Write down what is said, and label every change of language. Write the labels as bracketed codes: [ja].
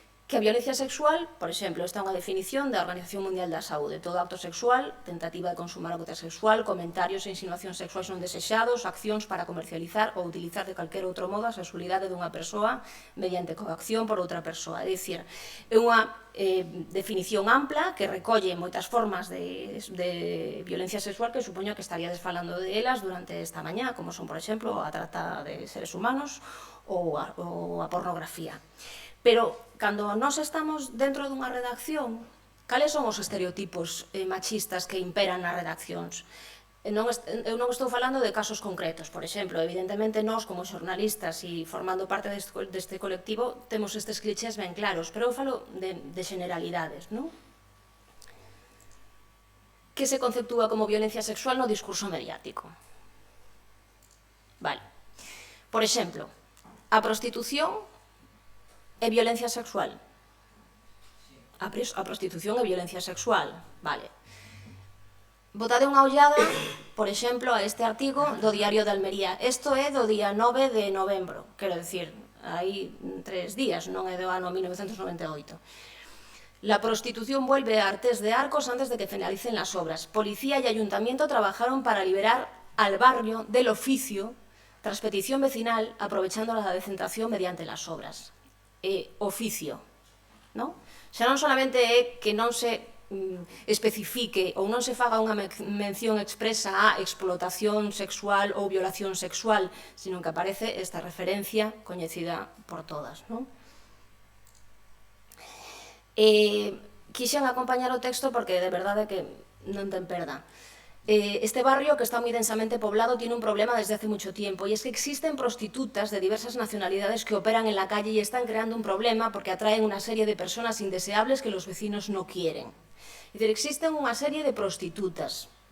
[gl] Que a violencia sexual, por exemplo, esta é unha definición da Organización Mundial da Saúde: todo acto sexual, tentativa de consumar acto sexual, comentarios e insinuacións sexuais non desexados, accións para comercializar ou utilizar de calquer outro modo a sexualidade dunha persoa mediante coacción por outra persoa. É dicir, é unha definición ampla que recolle moitas formas de violencia sexual que supoño que estaríades falando de elas durante esta mañá, como son, por exemplo, a trata de seres humanos ou a pornografía. Pero, cando nós estamos dentro dunha redacción, cales son os estereotipos machistas que imperan nas redaccións? Eu non estou falando de casos concretos. Por exemplo, evidentemente, nós, como xornalistas e formando parte deste colectivo, temos estes clichés ben claros, pero eu falo de generalidades, non? Que se conceptúa como violencia sexual no discurso mediático? Vale. Por exemplo, a prostitución é violencia sexual. A prostitución é violencia sexual, vale. Botade unha ollada, por exemplo, a este artigo do Diario de Almería. Isto é do día 9 de novembro, quero dicir, hai 3 días, non é do ano 1998. [es] La prostitución vuelve a Artés de Arcos antes de que finalicen las obras. Policía y ayuntamiento trabajaron para liberar al barrio del oficio tras petición vecinal, aprovechando la decentración mediante las obras. [gl] Oficio, non? Xa non solamente é que non se especifique ou non se faga unha mención expresa a explotación sexual ou violación sexual, sino que aparece esta referencia coñecida por todas, non? Quixen acompañar o texto porque de verdade que non ten perda. Este barrio, que está moi densamente poblado, [es] tiene un problema desde hace mucho tiempo, y es que existen prostitutas de diversas nacionalidades que operan en la calle y están creando un problema porque atraen una serie de personas indeseables que los vecinos no quieren. Es decir, existen [gl] unha serie de prostitutas.